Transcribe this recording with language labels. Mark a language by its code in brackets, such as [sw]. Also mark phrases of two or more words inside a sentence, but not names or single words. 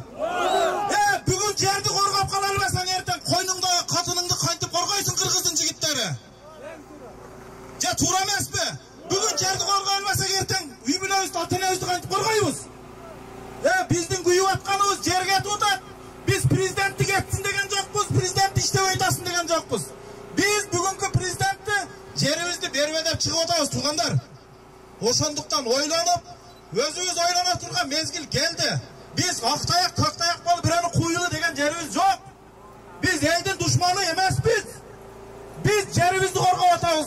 [ky] Бүгүн жерди коргоп кала албасаң, эртең койнуңдагы катыныңды кантип коргойсуң Кыргыздын жигиттери? Же туура эмеспи? Бүгүн жерди коргой албасак, эртең үй бүлөбүздү, ата энебизди кантип коргойбуз? Биздин күйүп атканыбыз жер кетип атат. Biz prezidenti ketsin degen jokpuz, prezidenti иштебей атасын деген жокпуз. Biz бүгүнкү президентти жерибизди бербе деп чыгып атабыз туугандар. Ошондуктан ойлонуп, өзүбүз ойлоно турган мезгил келди. Biz актаяк, көктаяк болуп бирөөнү куюлу деген жерибиз жок. Biz элдин душманы эмеспиз. Biz жерибизди коргоп атабыз.